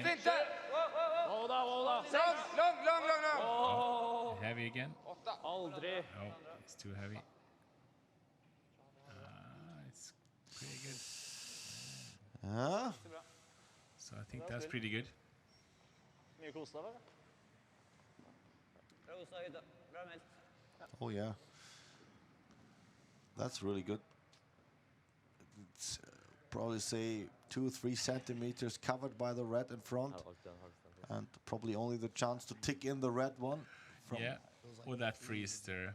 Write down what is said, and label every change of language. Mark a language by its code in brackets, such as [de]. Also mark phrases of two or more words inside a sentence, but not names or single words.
[en] Hold on. Oh, heavy again. [no] Aldri. [en] Oh, it's too heavy. It's pretty good. So I think that's pretty good. [no] Mye Walstad, eller? Bra, Walstad, gutta. Bra meldt. [en] Oh yeah, that's really good. It's probably say 2-3 centimeters covered by the red in front, and probably only the chance to tick in the red one. Yeah, or that freeze there.